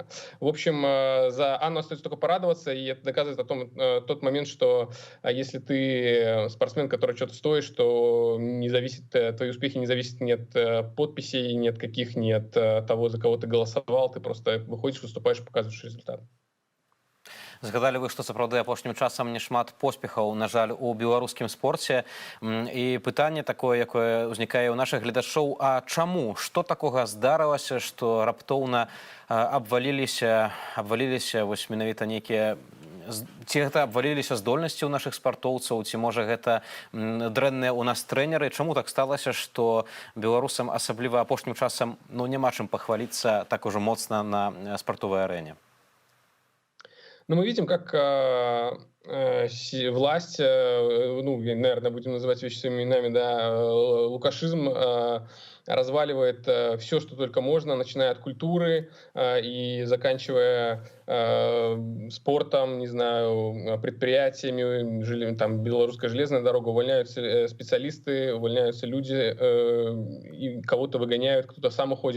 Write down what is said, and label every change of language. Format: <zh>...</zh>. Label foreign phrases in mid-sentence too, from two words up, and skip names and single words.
<ru>В общем, за Анну остается только порадоваться, и это доказывает тот момент, что если ты спортсмен, который что-то стоишь, то твои успехи не зависят ни от подписей, ни от каких, ни от того, за кого ты голосовал, ты просто выходишь, выступаешь, показываешь результат.</ru> <be>Згадалі вы, што сапраўды апошнім часам не шмат поспехаў, на жаль, у беларускім спорце. І пытанне такое, якое ўзнікае ў нашых гледачоў: а чаму? Што такога здарылася, што раптоўна абваліліся вось менавіта нейкія... Ці гэта абваліліся здольнасці ў нашых спартоўцаў, ці можа гэта дрэнныя ў нас трэнеры? Чаму так сталася, што беларусам, асабліва апошнім часам, ну, няма чым пахваліцца так ужо моцна на спартовай арэне?</be> <ru>Но мы видим, как власть, ну, наверное, будем называть вещи своими именами, да, лукашизм разваливает все, что только можно, начиная от культуры и заканчивая спортом, не знаю, предприятиями, там, Белорусская железная дорога, увольняются специалисты, увольняются люди, и кого-то выгоняют, кто-то сам уходит.</ru>